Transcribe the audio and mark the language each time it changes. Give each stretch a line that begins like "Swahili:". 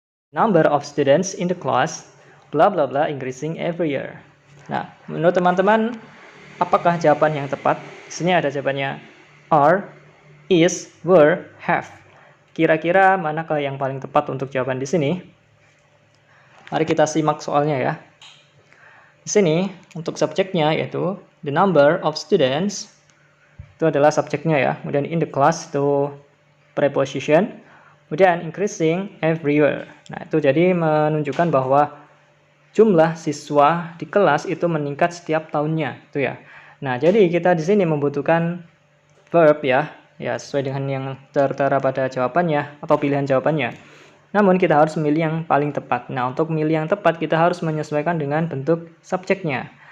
English: Number of students in the class, bla bla bla, increasing every year.
Indonesian: Nah, menurut teman-teman, apakah jawaban yang tepat? Di sini ada jawabannya
English: are, is, were, have.
Indonesian: Kira-kira manakah yang paling tepat untuk jawaban di sini? Mari kita simak soalnya ya. Di sini untuk subjeknya yaitu
English: the number of students,
Indonesian: itu adalah subjeknya ya. Kemudian
English: in the class itu preposition.
Indonesian: Kemudian
English: increasing every year.
Indonesian: Nah, itu jadi menunjukkan bahwa jumlah siswa di kelas itu meningkat setiap tahunnya, itu ya. Nah, jadi kita di sini membutuhkan verb ya, sesuai dengan yang tertera pada jawabannya atau pilihan jawabannya. Namun kita harus memilih yang paling tepat. Nah, untuk memilih yang tepat kita harus menyesuaikan dengan bentuk subjeknya.